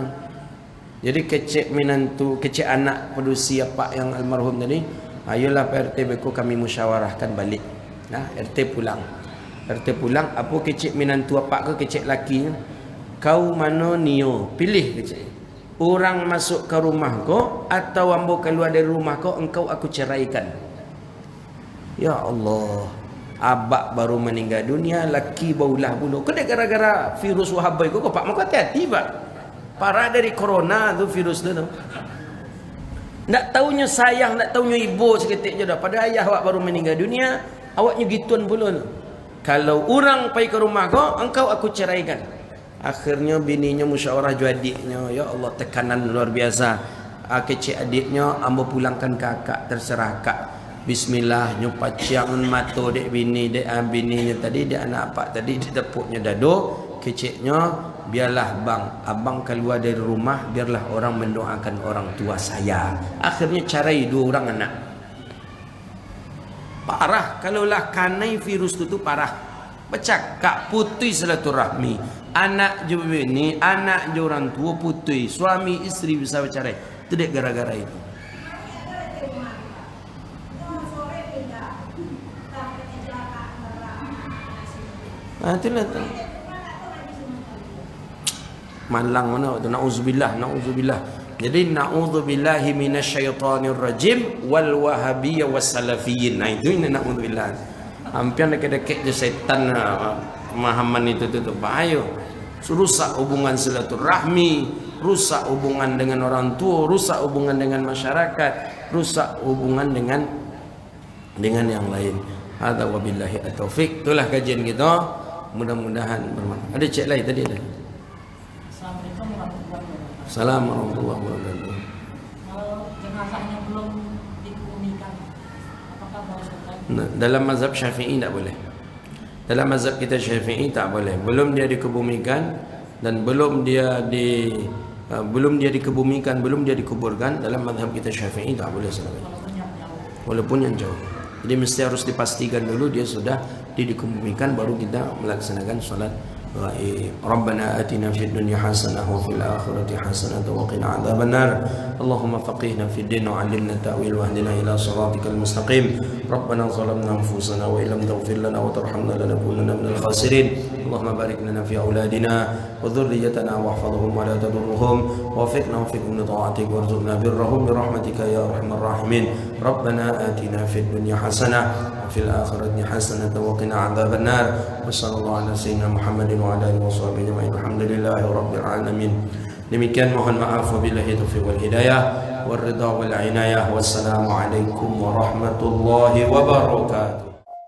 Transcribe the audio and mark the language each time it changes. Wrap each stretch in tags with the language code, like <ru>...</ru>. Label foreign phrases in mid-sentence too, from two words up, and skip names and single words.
<min>Jadi kecik menantu, kecik anak pedusi pak yang almarhum tadi, ayolah Pak RT beko kami musyawarahkan balik. Nah, RT pulang. RT pulang, apa kecik menantu pak ke kecik lakinya? Kau mana nio? Pilih kecik. Orang masuk ke rumah kau atau ambo keluar dari rumah kau, engkau aku ceraikan. Ya Allah. Abak baru meninggal dunia, laki baulah bulu. Kau gara-gara virus wahabai kau pak mau hati-hati pak. Parah dari corona tu virus tu. Nak taunya sayang, nak taunya ibu seketik je dah. Pada ayah awak baru meninggal dunia, awaknya gituan pula. Kalau orang pergi ke rumah kau, engkau aku ceraikan. Akhirnya bininya musyawarah ju adiknya. Ya Allah, tekanan luar biasa. Kecik adiknya, ambo pulangkan kakak, terserah kak. Bismillah, nyupat ciangan mato dek bini, dek bininya tadi, dek anak apa tadi, dek tepuknya dado.</min> <id>Keciknya, biarlah bang, abang keluar dari rumah, biarlah orang mendoakan orang tua saya.</id> <min>Akhirnya carai dua orang anak. Parah, kalaulah kanai virus itu parah.</min> <id>Bercakap putus silaturahmi.</id> <min>Anak je bini, anak je orang tua putus.</min> <id>Suami isteri bisa bercerai.</id> <min>Itu dek gara-gara itu. Itulah tu. Malang mana tu, na'udzubillah.</min> <ar>Jadi نعوذ بالله من الشيطان الرجيم والوهابية والسلفيين.</ar> <id>Nah itu ini na'udzubillah. Hampir dekat-dekat je setan pemahaman itu tu bahaya. Rusak hubungan silaturahmi, rusak hubungan dengan orang tua, rusak hubungan dengan masyarakat, rusak hubungan dengan yang lain.</id> <ar>هذا وبالله التوفيق.</ar> <id>Itulah kajian kita. Mudah-mudahan bermanfaat. Ada cek lain tadi ada.</id> <ar>السلام عليكم ورحمة الله وبركاته.</ar> <id>Kalau jenazahnya belum dikebumikan, apakah boleh? Nah, dalam mazhab Syafi'i tak boleh. Dalam mazhab kita Syafi'i tak boleh. Belum dia dikebumikan dan belum dia dikebumikan, belum dia dikuburkan, dalam mazhab kita Syafi'i tak boleh salat. Walaupun yang jauh. Jadi mesti harus dipastikan dulu dia sudah dikebumikan, baru kita melaksanakan salat gaib.</id> <ar>ربنا آتنا في الدنيا حسنة وفي الآخرة حسنة وقنا عذاب النار. اللهم فقهنا في الدين وعلمنا التأويل واهدنا إلى صراطك المستقيم. ربنا ظلمنا أنفسنا وإن لم تغفر لنا وترحمنا لنكونن من الخاسرين. اللهم بارك لنا في أولادنا وذرياتنا واحفظهم ولا تضرهم ووفقنا ووفقهم لطاعتك وارزقنا برهم برحمتك يا أرحم الراحمين. ربنا آتنا في الدنيا حسنة في الآخرة حسنة وقنا عذاب النار وصلى الله على سيدنا محمد وعلى آله وصحبه أجمعين الحمد لله رب العالمين.</ar> <id>Demikian mohon maaf</id> <ar>وبالله التوفيق والهداية والرضا والعناية. والسلام عليكم ورحمة الله وبركاته.</ar>